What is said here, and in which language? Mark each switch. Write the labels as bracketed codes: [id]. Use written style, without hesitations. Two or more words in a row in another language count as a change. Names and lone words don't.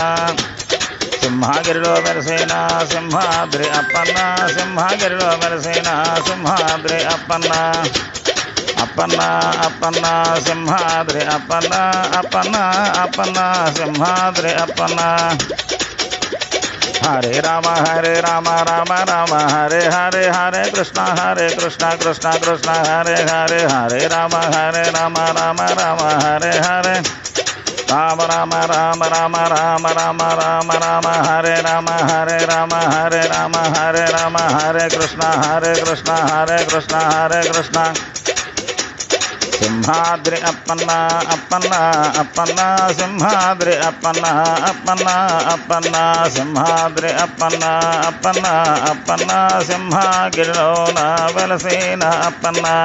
[te] సింహగిరిలో వెలసిన సింహాద్రి అప్పన్న సింహగిరిలో వెలసిన సింహాద్రి అప్పన్న. అప్పన్న అప్పన్న సింహాద్రి అప్పన్న అప్పన్న అప్పన్న సింహాద్రి అప్పన్న. [sa] హరే రామ రామ రామ హరే హరే హరే కృష్ణ కృష్ణ కృష్ణ హరే హరే. హరే రామ రామ రామ హరే హరే. రామ రామ రామ రామ రామ రామ రామ రామ హరే రామ హరే రామ హరే రామ హరే రామ. హరే కృష్ణ హరే కృష్ణ హరే కృష్ణ. [te] సింహాద్రి అప్పన్న అప్పన్న అప్పన్న సింహాద్రి అప్పన్న అప్పన్న అప్పన్న సింహాద్రి అప్పన్న అప్పన్న అప్పన్న. సింహగిరిలోన వెలసిన అప్పన్న.